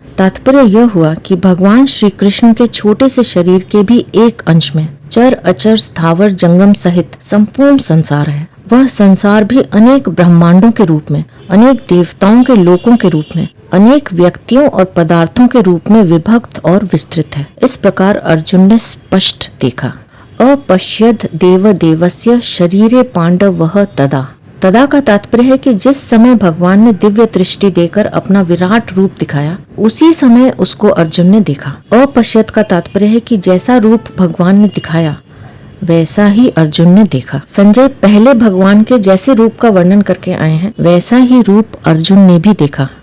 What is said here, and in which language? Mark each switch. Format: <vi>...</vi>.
<hi>तात्पर्य यह हुआ कि भगवान श्री कृष्ण के छोटे से शरीर के भी एक अंश में चर अचर स्थावर जंगम सहित संपूर्ण संसार है। वह संसार भी अनेक ब्रह्मांडों के रूप में, अनेक देवताओं के लोकों के रूप में, अनेक व्यक्तियों और पदार्थों के रूप में विभक्त और विस्तृत है। इस प्रकार अर्जुन ने स्पष्ट देखा।</hi> <sa>अपश्यद देव देवस्य शरीरे पांडवः तदा।</sa> <hi>तदा का तात्पर्य है कि जिस समय भगवान ने दिव्य दृष्टि देकर अपना विराट रूप दिखाया, उसी समय उसको अर्जुन ने देखा। अपश्यद का तात्पर्य है कि जैसा रूप भगवान ने दिखाया वैसा ही अर्जुन ने देखा। संजय पहले भगवान के जैसे रूप का वर्णन करके आए हैं, वैसा ही रूप अर्जुन ने भी देखा।</hi>